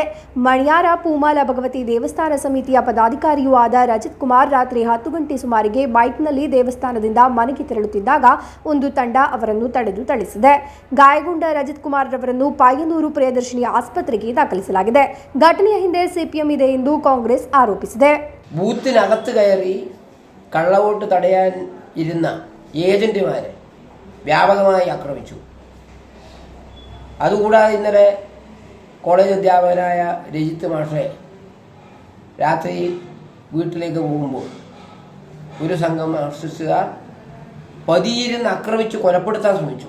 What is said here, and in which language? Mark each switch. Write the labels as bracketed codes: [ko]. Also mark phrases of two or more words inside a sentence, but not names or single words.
[kn] ಮಣಿಯಾರ ಪೂಮಾಲ ಭಗವತಿ ದೇವಸ್ಥಾನ ಸಮಿತಿಯ ಪದಾಧಿಕಾರಿಯೂ ಆದ ರಜಿತ್ ಕುಮಾರ್ ರಾತ್ರಿ 10 ಗಂಟೆ ಸುಮಾರಿಗೆ ಬೈಕ್ನಲ್ಲಿ ದೇವಸ್ಥಾನದಿಂದ ಮನೆಗೆ ತೆರಳುತ್ತಿದ್ದಾಗ ಒಂದು ತಂಡ ಅವರನ್ನು ತಡೆದು ಥಳಿಸಿದೆ. ಗಾಯಗೊಂಡ ರಜಿತ್ ಕುಮಾರ್ ರವರನ್ನು ಪಾಯನೂರು ಪ್ರಿಯದರ್ಶಿನಿ ಆಸ್ಪತ್ರೆಗೆ ದಾಖಲಿಸಲಾಗಿದೆ. ಘಟನೆಯ ಹಿಂದೆ ಸಿಪಿಎಂ ಇದೆ ಎಂದು ಕಾಂಗ್ರೆಸ್ ആരോപിಸಿದೆ. [ml] ബൂത്തിനകത്ത് കയറി കള്ളവോട്ട് തടയാൻ ഇരുന്ന ഏജന്റുമാരെ വ്യാപകമായി ആക്രമിച്ചു. അതുകൂടാതെ ഇന്നലെ കോളേജ് അധ്യാപകനായ രജിത്ത് മാഷെ രാത്രി വീട്ടിലേക്ക് പോകുമ്പോൾ ഒരു സംഘം മാർക്സിസ്റ്റുകാർ പതിയിരുന്ന് ആക്രമിച്ച് കൊലപ്പെടുത്താൻ ശ്രമിച്ചു.